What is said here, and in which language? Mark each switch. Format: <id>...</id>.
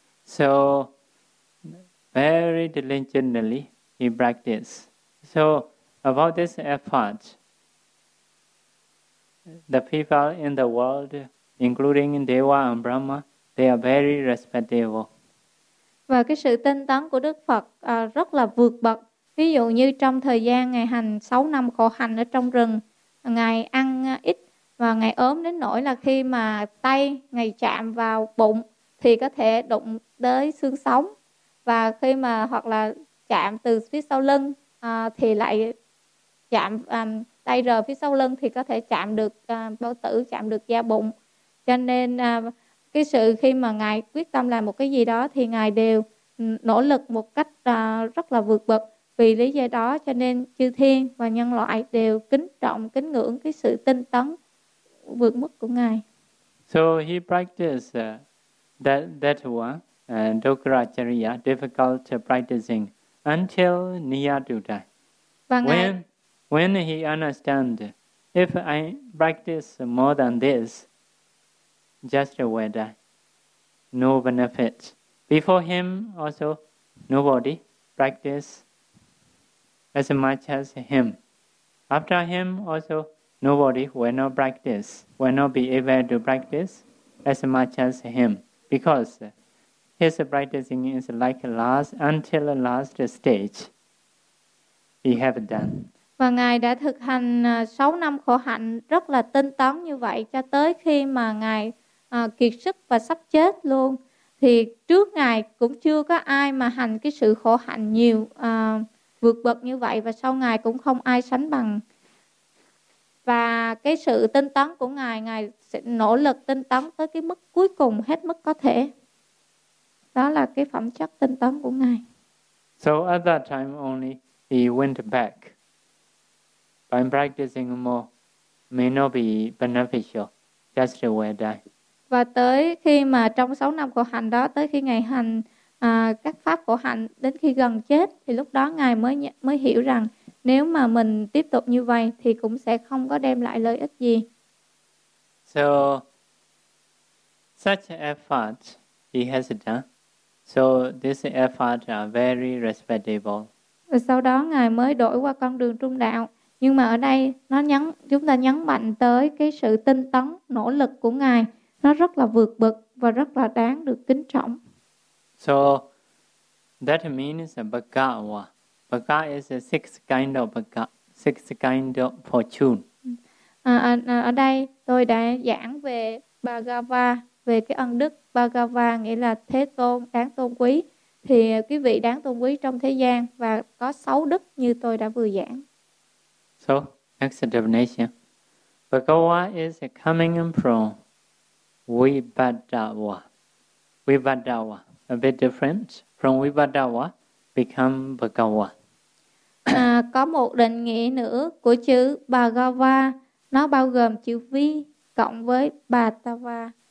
<en>So, very diligently he practiced. So, about this effort, the people in the world, including Deva and Brahma, they are very respectable.</en> <vi>Và cái sự tinh tấn của Đức Phật rất là vượt bậc. Ví dụ như trong thời gian Ngài hành 6 năm khổ hành ở trong rừng, Ngài ăn ít và Ngài ốm đến nỗi là khi mà tay Ngài chạm vào bụng thì có thể đụng tới xương sống. Và khi mà hoặc là chạm từ phía sau lưng thì lại chạm tay rời phía sau lưng thì có thể chạm được bao tử, chạm được da bụng. Cho nên cái sự khi mà Ngài quyết tâm làm một cái gì đó thì Ngài đều nỗ lực một cách rất là vượt bậc. Vì lý do đó cho nên chư thiên và nhân loại đều kính trọng, kính ngưỡng cái sự tinh tấn vượt mức của Ngài.</vi> <en>So he practiced that one, Dukkaracharya, difficult practicing, until near to die. When he understand, if I practice more than this, just will die. No benefit. Before him also, nobody practiced as much as him. After him also, nobody will not practice, will not be able to practice as much as him, because his practicing is like last, until the last stage he have done.</en> <vi>Và Ngài đã thực hành 6 năm khổ hạnh rất là tinh tấn như vậy, cho tới khi mà Ngài kiệt sức và sắp chết luôn, thì trước Ngài cũng chưa có ai mà hành cái sự khổ hạnh nhiều vượt bậc như vậy, và sau Ngài cũng không ai sánh bằng. Và cái sự tinh tấn của Ngài, Ngài sẽ nỗ lực tinh tấn tới cái mức cuối cùng, hết mức có thể. Đó là cái phẩm chất tinh tấn của Ngài.</vi> <en>So at that time only, he went back by practicing more. may not be beneficial just the way that.</en> <vi>Và tới khi mà trong 6 năm khổ hạnh đó, tới khi ngài hành các pháp khổ hạnh đến khi gần chết, thì lúc đó ngài mới hiểu rằng nếu mà mình tiếp tục như vậy thì cũng sẽ không có đem lại lợi ích gì.</vi> <en>So such effort he has done. So this effort are very respectable.</en> <vi>Và sau đó ngài mới đổi qua con đường trung đạo. Nhưng mà ở đây nó nhấn chúng ta nhấn mạnh tới cái sự tinh tấn, nỗ lực của ngài. Nó rất là vượt bậc và rất là đáng được kính trọng.</vi> <en>So that means bhagava. Bhagava is a six kind of bhagava, six kind of fortune.</en> <vi>Ở đây tôi đã giảng về bhagava, về cái ân đức bhagava, nghĩa là thế tôn đáng tôn quý. Thì quý vị đáng tôn quý trong thế gian và có sáu đức như tôi đã vừa giảng.</vi> <en>So next definition, bhagava is coming from vibhadava. Vibhadava a bit different from vibhadava become bhagava.</en> <vi>Có một định nghĩa nữa của chữ bhagava, nó bao gồm chữ vi cộng với bhadava.</vi>